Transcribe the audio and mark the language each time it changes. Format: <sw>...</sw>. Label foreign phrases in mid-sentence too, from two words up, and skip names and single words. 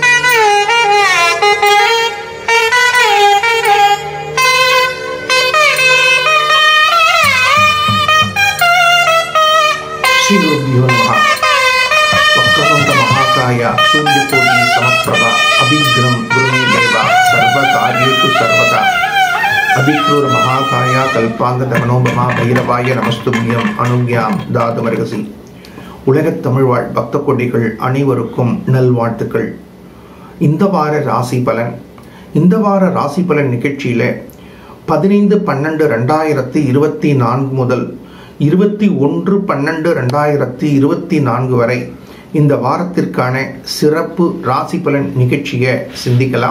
<sa>श्री गुरुभ्यो नमः। वक्रतुंड महाकाय सूर्यकोटि समप्रभा अभिज्ञान गुरुमे देवा सर्वकार्येषु सर्वदा। अभिक्रूर महाकाय कल्पांग दमनोपमा भैरवाय नमस्तुभ्यम अनुज्ञाम दातुमर्गसी।</sa> <ta>உலகத் தமிழ்வாழ் பக்த கொடிகள் அனைவருக்கும் நல்வாழ்த்துக்கள். இந்த வார ராசி பலன் நிகழ்ச்சியில 15-12-2024 முதல் 21-12-2024 வரை இந்த வாரத்திற்கான சிறப்பு ராசி பலன் நிகழ்ச்சியை சிந்திக்கலாம்.</ta>